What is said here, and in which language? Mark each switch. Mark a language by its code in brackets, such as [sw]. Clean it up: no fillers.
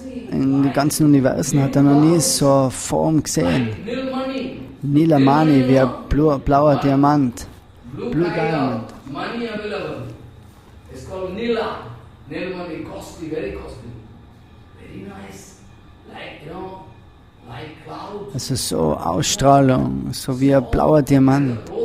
[de] In den ganzen Universen hat er noch nie so eine Form gesehen. Nilamani, wie ein blauer Diamant. [en] Blue Diamond. Money available. It's called Nila. Nilmani, costly, very costly. Very nice. Like, like clouds. [de] Also so Ausstrahlung, so wie ein blauer Diamant.